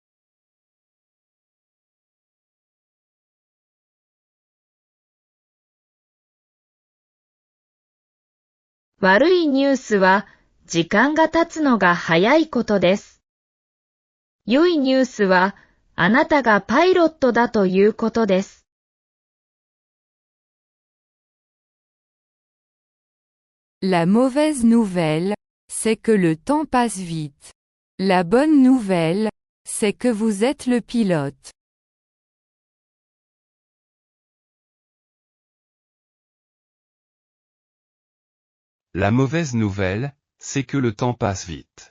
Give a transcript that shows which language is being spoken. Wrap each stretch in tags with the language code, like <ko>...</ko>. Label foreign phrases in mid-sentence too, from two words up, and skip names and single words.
<ja>« 悪いニュースは、時間が経つのが早いことです。良いニュースは、あなたがパイロットだということです。</ja> <fr>La mauvaise nouvelle, c'est que le temps passe vite. La bonne nouvelle, c'est que vous êtes le pilote. La mauvaise nouvelle, c'est que le temps passe vite.</fr>